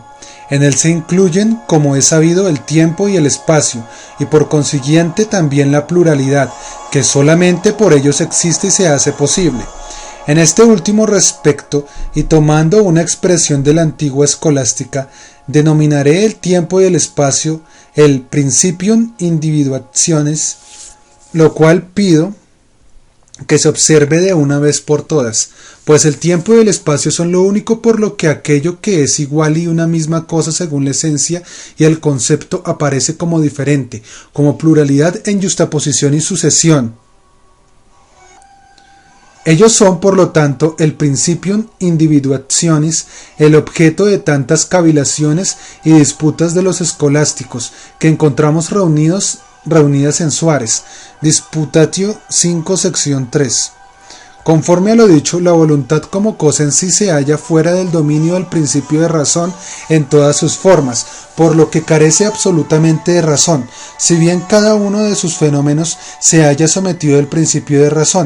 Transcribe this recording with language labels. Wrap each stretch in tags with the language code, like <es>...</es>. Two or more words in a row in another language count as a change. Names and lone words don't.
<es>En él se incluyen, como es sabido, el tiempo y el espacio, y por consiguiente también la pluralidad, que solamente por ellos existe y se hace posible. En este último respecto, y tomando una expresión de la antigua escolástica, denominaré el tiempo y el espacio el</es> <la>principium individuationis,</la> <es>lo cual pido que se observe de una vez por todas, pues el tiempo y el espacio son lo único por lo que aquello que es igual y una misma cosa según la esencia y el concepto aparece como diferente, como pluralidad en yuxtaposición y sucesión. Ellos son, por lo tanto, el</es> <la>principium individuationis,</la> <es>el objeto de tantas cavilaciones y disputas de los escolásticos que encontramos reunidas en Suárez, Disputatio 5, sección 3. Conforme a lo dicho, la voluntad como cosa en sí se halla fuera del dominio del principio de razón en todas sus formas, por lo que carece absolutamente de razón, si bien cada uno de sus fenómenos se halla sometido al principio de razón.</es>